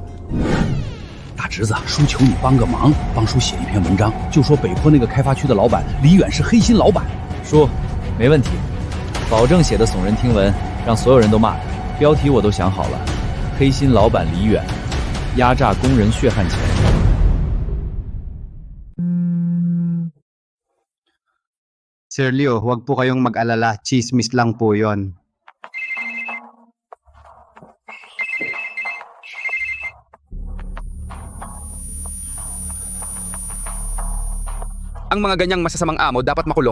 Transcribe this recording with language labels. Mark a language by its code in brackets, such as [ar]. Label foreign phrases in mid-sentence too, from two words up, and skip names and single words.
[zh] 大侄子，叔求你帮个忙，帮叔写一篇文章，就说北坡那个开发区的老板李远是黑心老板。叔，没问题，保证写的耸人听闻，让所有人都骂他。标题我都想好了，黑心老板李远，压榨工人血汗钱。 [tl] Sir Leo, huwag po kayong mag-alala. Chismis lang po yon. Ang mga ganyang masasamang amo dapat makulong.